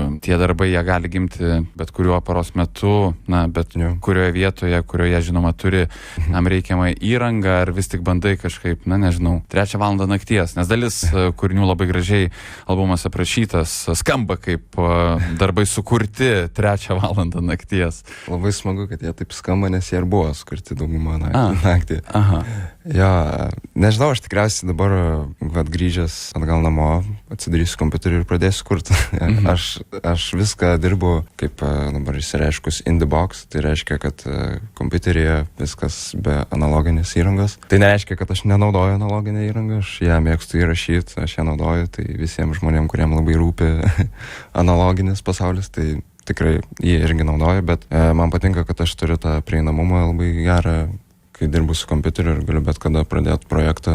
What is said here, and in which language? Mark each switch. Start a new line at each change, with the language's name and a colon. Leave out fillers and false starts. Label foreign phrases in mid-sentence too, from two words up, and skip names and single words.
Lithuanian: Tie darbai, jie gali gimti bet kuriuo paros metu, bet kurioje vietoje, kurioje, žinoma, turi tam reikiamą įrangą, ar vis tik bandai kažkaip, 3 valandą nakties, nes dalis kūrinių labai gražiai albumas aprašytas, skamba kaip darbai sukurti 3 valandą nakties. Labai smagu, kad jie taip skamba, nes jie ir buvo sukurti daugumą naktį. Aha. Jo, nežinau, aš tikriausiai dabar, grįžęs atgal namo, atsidarysiu kompiuterį ir pradėsiu kurti. Aš viską dirbu, kaip dabar išsireiškus,
English: in the box,
Lithuanian: tai reiškia, kad kompiuteryje viskas be analoginės įrangos. Tai nereiškia, kad aš nenaudoju analoginę įrangą, aš ją mėgstu įrašyti, aš ją naudoju, tai visiems žmonėms, kuriem labai rūpi analoginis pasaulis, tai tikrai jį irgi naudoju, bet man patinka, kad aš turiu tą prieinamumą labai gerą, kai dirbu su kompiuteriu ir galiu bet kada pradėti projektą.